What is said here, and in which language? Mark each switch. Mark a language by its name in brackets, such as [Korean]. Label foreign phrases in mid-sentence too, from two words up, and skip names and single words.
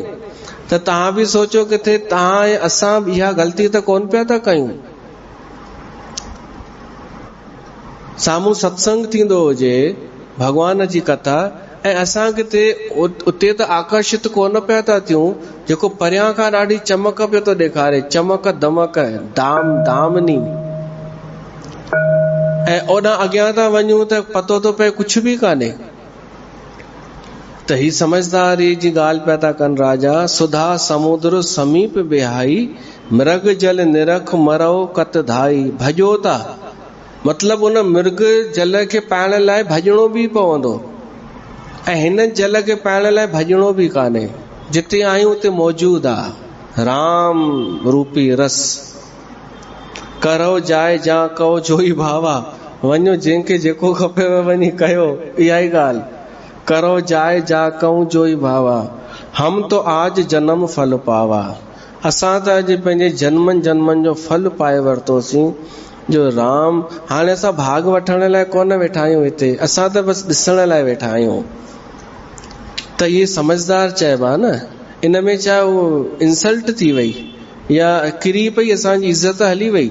[Sindhi] त तव्हां बि सोचो किथे तव्हां ऐं असां इहा ग़लती त कोन पिया था कयूं। साम्हूं सत्संग थींदो हुजे, भगवान जी कथा, ऐं असां किथे उते त आकर्षित कोन पिया था थियूं जेको परियां खां ॾाढी चमक पियो थो ॾेखारे, चमक दमक, दाम दामनी, ऐं ओॾां अॻियां था वञूं त पतो थो पए कुछ बि कान्हे। त ही समझदारी जी ॻाल्हि पिया था कनि राजा। [Awadhi] सुधा समुद्र समीप बिहाई, मृग जल निरख मरो कत धाई। [Sindhi] भॼो था, मतलब उन मृग जल खे पाइण लाइ भॼणो बि पवंदो, ऐं हिन जल खे पाइण लाइ भॼणो बि कान्हे। जिते आहियूं उते मौजूद आहे राम रूपी रस। [Awadhi] करो जाए जा कहो जोई भावा, [Sindhi] वञो जंहिंखे जेको खपेव वञी कयो, इहा ई ॻाल्हि। [Awadhi] करो जाए जा कहूं जोई भावा, हम तो आज जन्म फल पावा। [Sindhi] असां त अॼु पंहिंजे जन्मनि जन्मनि जो फल पाए वरितोसीं जो राम। हाणे असां भाग वठण लाइ कोन वेठा आहियूं हिते, असां त बसि ॾिसण लाइ वेठा आहियूं। त इहे समझदार चइबा न। इन में छा उहो इंसल्ट थी वई या किरी पई असांजी इज़त हली वई?